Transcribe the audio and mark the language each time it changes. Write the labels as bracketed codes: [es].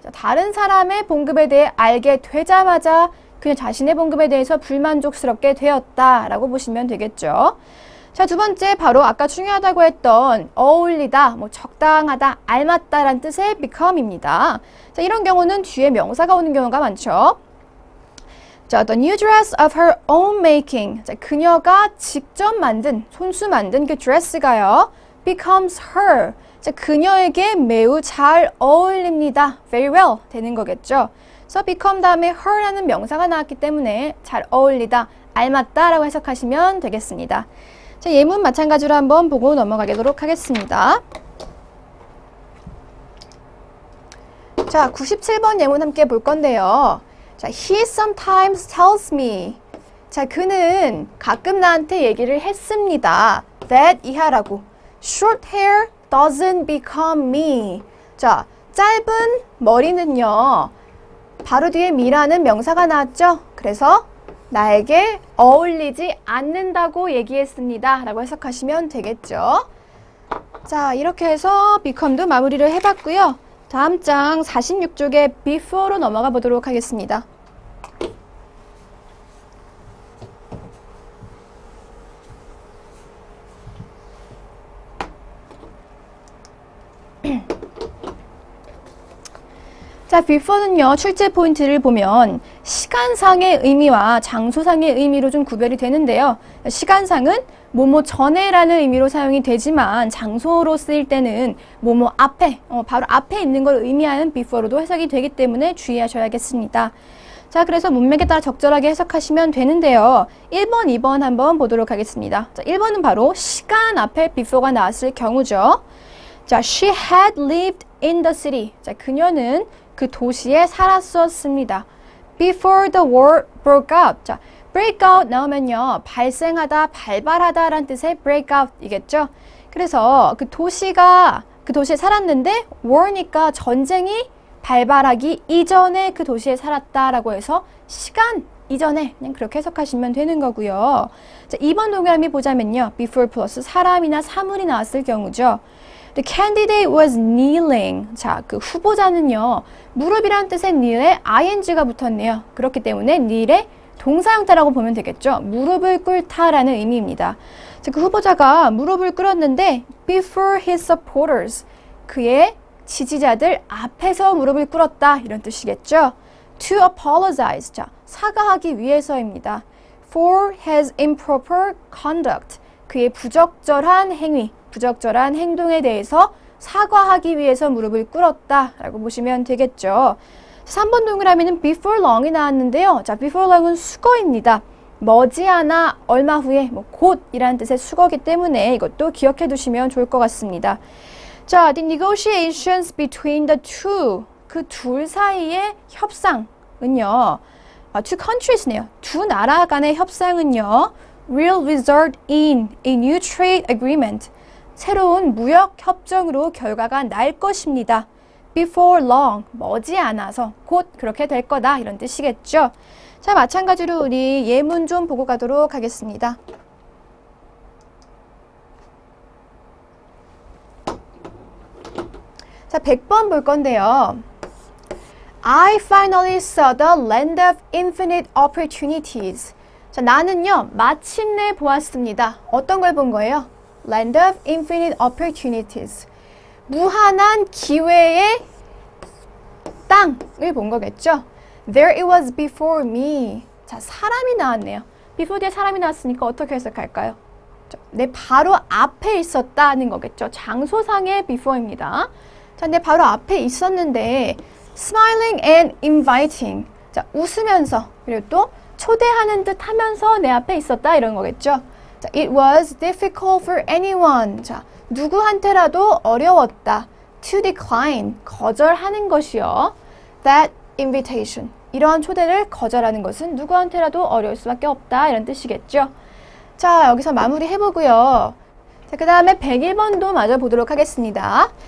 [ko] 자, 다른 사람의 봉급에 대해 알게 되자마자 그녀 자신의 봉급에 대해서 불만족스럽게 되었다라고 보시면 되겠죠. 자, 두 번째 바로 아까 중요하다고 했던 어울리다, 적당하다, 알맞다라는 뜻의 become입니다. 자, 이런 경우는 뒤에 명사가 오는 경우가 많죠. [en] 자, the new dress of her own making. [ko] 자, 그녀가 직접 만든, 손수 만든 그 드레스가요. [en] becomes her. [ko] 자, 그녀에게 매우 잘 어울립니다. [en] very well [ko] 되는 거겠죠. 그래서 become 다음에 her라는 명사가 나왔기 때문에 잘 어울리다, 알맞다 라고 해석하시면 되겠습니다. 자, 예문 마찬가지로 한번 보고 넘어가도록 하겠습니다. 자, 97번 예문 함께 볼 건데요. [en] 자, he sometimes tells me. [ko] 자, 그는 가끔 나한테 얘기를 했습니다. that 이하라고. [en] short hair doesn't become me. [ko] 자, 짧은 머리는요. 바로 뒤에 me라는 명사가 나왔죠. 그래서 나에게 어울리지 않는다고 얘기했습니다. 라고 해석하시면 되겠죠. 자, 이렇게 해서 become도 마무리를 해봤고요. 다음 장 46쪽에 before로 넘어가 보도록 하겠습니다. 자, before는요, 출제 포인트를 보면 시간상의 의미와 장소상의 의미로 좀 구별이 되는데요. 시간상은 뭐뭐 전에라는 의미로 사용이 되지만 장소로 쓰일 때는 뭐뭐 앞에, 바로 앞에 있는 걸 의미하는 before로도 해석이 되기 때문에 주의하셔야겠습니다. 자, 그래서 문맥에 따라 적절하게 해석하시면 되는데요. 1번, 2번 한번 보도록 하겠습니다. 자, 1번은 바로 시간 앞에 before가 나왔을 경우죠. [en] 자, she had lived in the city. [ko] 자, 그녀는 그 도시에 살았었습니다. [en] Before the war broke out. [ko] 자, break out 나오면요. 발생하다, 발발하다 라는 뜻의 break out 이겠죠. 그래서 그 도시에 살았는데 war니까 전쟁이 발발하기 이전에 그 도시에 살았다라고 해서 시간 이전에 그냥 그렇게 해석하시면 되는 거고요. 자, 2번 동그라미 보자면요. before 플러스 사람이나 사물이 나왔을 경우죠. [en] The candidate was kneeling. [ko] 자, 그 후보자는요. 무릎이라는 뜻의 kneel에 ing가 붙었네요. 그렇기 때문에 kneel의 동사 형태라고 보면 되겠죠. 무릎을 꿇다라는 의미입니다. 자, 그 후보자가 무릎을 꿇었는데 [en] before his supporters. [ko] 그의 지지자들 앞에서 무릎을 꿇었다. 이런 뜻이겠죠. [en] To apologize. [ko] 자, 사과하기 위해서입니다. [en] For his improper conduct. [ko] 그의 부적절한 행위. 부적절한 행동에 대해서 사과하기 위해서 무릎을 꿇었다 라고 보시면 되겠죠. 3번 동그라미는 before long이 나왔는데요. 자, before long은 수거입니다. 머지않아, 얼마 후에, 곧 이라는 뜻의 수거기 때문에 이것도 기억해 두시면 좋을 것 같습니다. [en] 자, the negotiations between the two, [ko] 그 둘 사이의 협상은요. [en] two countries네요. [ko] 두 나라 간의 협상은요. [en] will result in a new trade agreement. [ko] 새로운 무역 협정으로 결과가 날 것입니다. [en] Before long, [ko] 머지않아서 곧 그렇게 될 거다 이런 뜻이겠죠. 자, 마찬가지로 우리 예문 좀 보고 가도록 하겠습니다. 자, 100번 볼 건데요. [en] I finally saw the land of infinite opportunities. [ko] 자, 나는요, 마침내 보았습니다. 어떤 걸 본 거예요? [en] Land of infinite opportunities. [ko] 무한한 기회의 땅을 본 거겠죠. [en] There it was before me. [ko] 자, 사람이 나왔네요. before 뒤에 사람이 나왔으니까 어떻게 해석할까요? 내 바로 앞에 있었다는 거겠죠. 장소상의 before입니다. 자, 내 바로 앞에 있었는데 [en] smiling and inviting. [ko] 자, 웃으면서 그리고 또 초대하는 듯 하면서 내 앞에 있었다 이런 거겠죠. [en] 자, it was difficult for anyone. [ko] 자, 누구한테라도 어려웠다. [en] To decline, [ko] 거절하는 것이요. [en] That invitation, [ko] 이러한 초대를 거절하는 것은 누구한테라도 어려울 수밖에 없다. 이런 뜻이겠죠. 자, 여기서 마무리 해보고요. 자, 그 다음에 101번도 마저 보도록 하겠습니다.